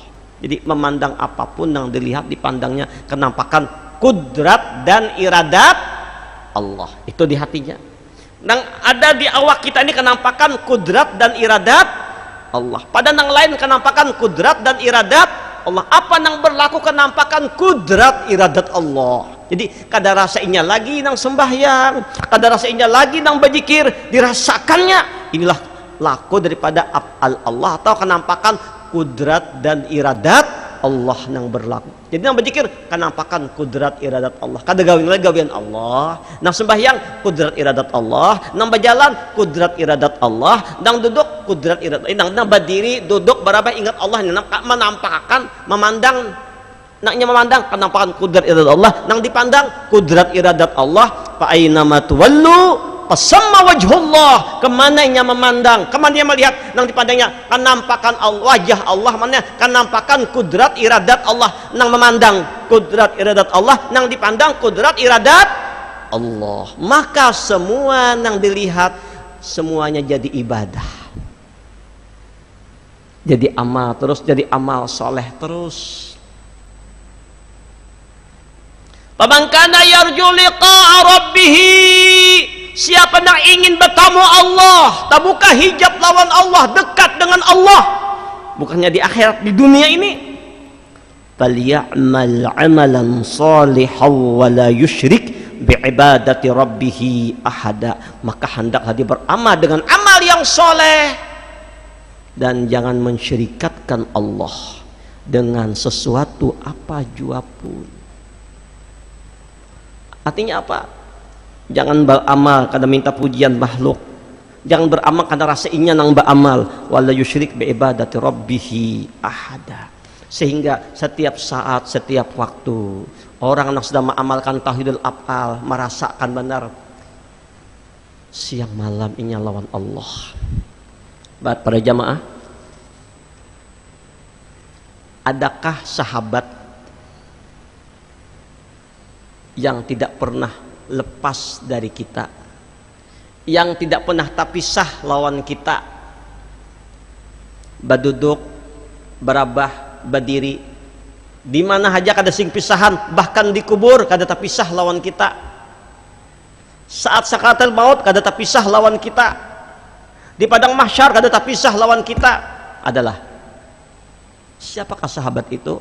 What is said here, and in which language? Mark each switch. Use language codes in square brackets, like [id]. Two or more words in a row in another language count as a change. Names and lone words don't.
[id] Jadi memandang apapun yang dilihat dipandangnya kenampakan kudrat dan iradat Allah, itu di hatinya. Yang ada di awak kita ini kenampakan kudrat dan iradat Allah. Pada yang lain kenampakan kudrat dan iradat Allah. Apa yang berlaku kenampakan kudrat iradat Allah. [bjn] Jadi kada rasainya lagi nang sembahyang, kada rasainya lagi nang berzikir, dirasakannya inilah laku daripada af'al Allah atau kenampakan kudrat dan iradat Allah yang berlaku. Jadi nang berzikir kenampakan kudrat iradat Allah. Kada gawian Allah. Nang sembahyang kudrat iradat Allah. Nang berjalan kudrat iradat Allah. Nang duduk kudrat iradat Allah. Nang berdiri duduk berapa ingat Allah. Nang menampakkan memandang, naknya memandang kenampakan kudrat iradat Allah. Nang dipandang kudrat iradat Allah. [ar] فأينما تولوا فثم وجه الله. [id] Kemana ia memandang, kemana ia melihat, nang dipandangnya kenampakan wajah Allah, mana kenampakan kudrat iradat Allah. Nang memandang kudrat iradat Allah, nang dipandang kudrat iradat Allah, maka semua nang dilihat semuanya jadi ibadah, jadi amal terus, jadi amal soleh terus. [ar] فمن كان يرجو لقاء ربه, [id] siapa yang ingin bertemu Allah, tak buka hijab lawan Allah, dekat dengan Allah, bukannya di akhirat, di dunia ini, [ar] فليعمل عملا صالحا ولا يشرك بعبادة ربه أحدا, [id] maka hendaklah dia beramal dengan amal yang soleh dan jangan mensyirikatkan Allah dengan sesuatu apa jua pun. Artinya apa? Jangan beramal karena minta pujian makhluk, jangan beramal karena rasa ingin nang beramal, [ar] ولا يشرك بعبادة ربه أحدا. [id] Sehingga setiap saat, setiap waktu orang yang sedang mengamalkan [ar] توحيد الأفعال [id] merasakan benar siang malam ini lawan Allah. Baik para jamaah, adakah sahabat yang tidak pernah lepas dari kita, yang tidak pernah terpisah lawan kita, [bjn] baduduk, berabah, berdiri, di mana haja kada sing pisahan, bahkan di kubur kada terpisah lawan kita, saat sakaratul maut kada terpisah lawan kita, di padang mahsyar kada terpisah lawan kita, adalah siapakah sahabat itu?